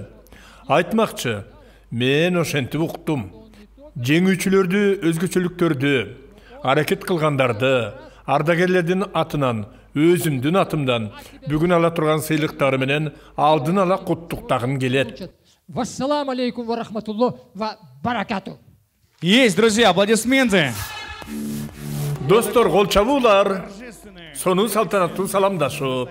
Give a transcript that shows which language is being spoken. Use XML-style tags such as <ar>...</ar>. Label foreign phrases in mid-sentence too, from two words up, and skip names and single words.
<ky>Айтмакчы, мен ошентип уктум. Жеңүүчүлөрдү, өзгөчөлүктөрдү, аракет кылгандарды, ардагерлердин атынан, өзүмдүн атымдан бүгүн ала турган сыйлыктары менен алдын ала куттуктагым келет.</ky> <ar>والسلام عليكم ورحمة الله وبركاته.</ar> <ru>Есть, друзья, аплодисменты.</ru> <ky>Достор, кол чабуулар, сонун салтанаттуу саламдашуу.</ky>